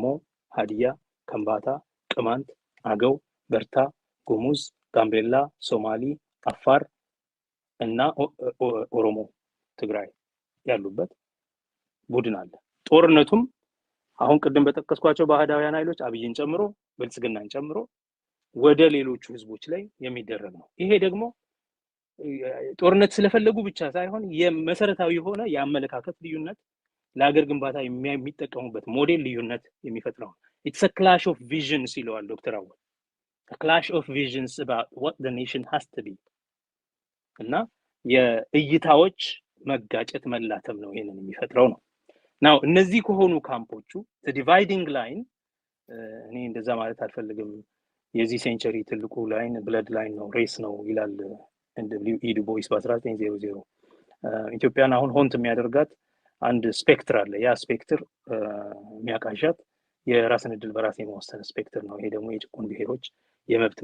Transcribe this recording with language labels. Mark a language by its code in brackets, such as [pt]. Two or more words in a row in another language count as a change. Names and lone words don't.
[am] ሀዲያ፣ ከምባታ፣ ቅማንት፣ አገው፣ በርታ፣ ጉሙዝ፣ ጋምቤላ፣ ሶማሊ፣ አፋር እና ኦሮሞ ትግራይ ያሉበት ቡድን አለ። ጦርነቱም አሁን ቅድም በጠቀስኳቸው ባህዳውያን ኃይሎች አብይን ጨምሮ ብልጽግናን ጨምሮ ወደ ሌሎቹ ህዝቦች ላይ የሚደረግ ነው። ይሄ ደግሞ ጦርነት ስለፈለጉ ብቻ ሳይሆን የመሰረታዊ የሆነ የአመለካከት ልዩነት ለሀገር ግንባታ የሚጠቀሙበት ሞዴል ልዩነት የሚፈጥረው [en] it's a clash of visions [am] ይለዋል ዶክተር አወል [en] a clash of visions about what the nation has to be [am] እና የእይታዎች መጋጨት መላተም ነው ይሄንን የሚፈጥረው ነው። ናው እነዚህ ከሆኑ ካምፖቹ [en] the dividing line [am] እኔ እንደዛ ማለት አልፈልግም የዚህ ሴንቸሪ ትልቁ ላይን ብለድ ላይን ነው ሬስ ነው ይላል NWE ዱ ቦይስ በ1900 ኢትዮጵያን አሁን ሆንት የሚያደርጋት አንድ ስፔክትር አለ ያ ስፔክትር የሚያቃዣት የራስን እድል በራስ የመወሰን ስፔክትር ነው ይሄ ደግሞ የጭቁን ብሔሮች የመብት